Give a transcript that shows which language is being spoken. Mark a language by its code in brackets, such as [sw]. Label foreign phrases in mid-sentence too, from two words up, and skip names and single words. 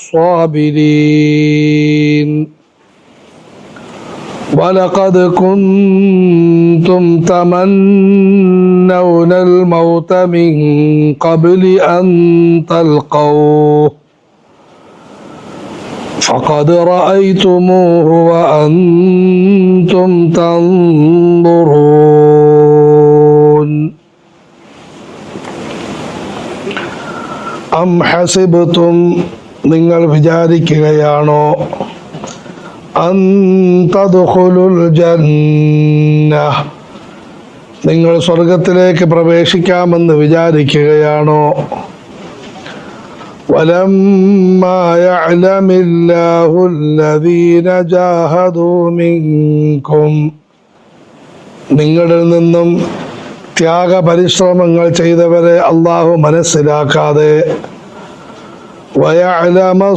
[ar] الصابرين ولقد كنتم تمنون الموت من قبل أن تلقوه فقد رأيتموه وأنتم تنظرون أم حسبتم [ml] നിങ്ങൾ വിചാരിക്കുകയാണോ [ar] أن تدخلوا الجنة [ml] നിങ്ങൾ സ്വർഗത്തിലേക്ക് പ്രവേശിക്കാമെന്ന് വിചാരിക്കുകയാണോ [ar] ولما يعلم الله الذين جاهدوا منكم [ml] നിങ്ങളിൽ നിന്നും ത്യാഗപരിശ്രമങ്ങൾ ചെയ്തവരെ അല്ലാഹു മനസ്സിലാക്കാതെ വയഅലമ